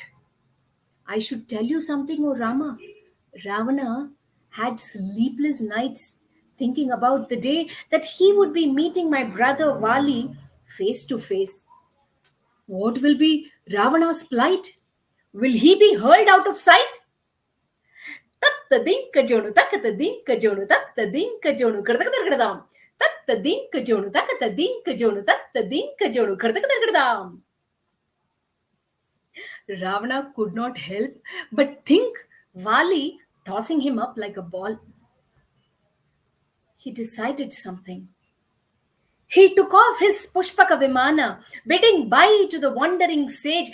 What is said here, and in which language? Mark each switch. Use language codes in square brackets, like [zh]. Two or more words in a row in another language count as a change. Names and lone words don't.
[en] I should tell you something, O Rama. Ravana had sleepless nights thinking about the day that he would be meeting my brother Vali face to face. What will be Ravana's plight? Will he be hurled out of sight? Tatta dinka jonu takata dinka jonu tatta dinka jonu kardakadam. Tatta dinka jonu takata dinka jonu tatta dinka jonu kardakadam. Ravana could not help but think Vali tossing him up like a ball. He decided something. He took off his Pushpaka Vimana, bidding bye to the wandering sage.